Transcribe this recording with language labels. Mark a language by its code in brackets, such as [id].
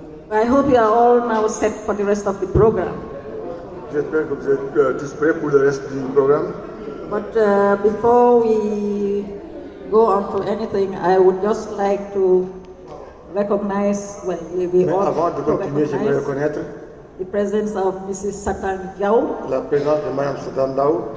[en] I hope you are all now set for the rest of the program. [fr] J'espère que vous êtes tous prêts pour le reste du programme. [en] But before we go on to anything, I would just like to recognize, well, we all [fr] avant de continuer, j'aimerais reconnaître [en] the presence of Mrs. Satan Diao, [fr] la présence de Mme Satan Diao,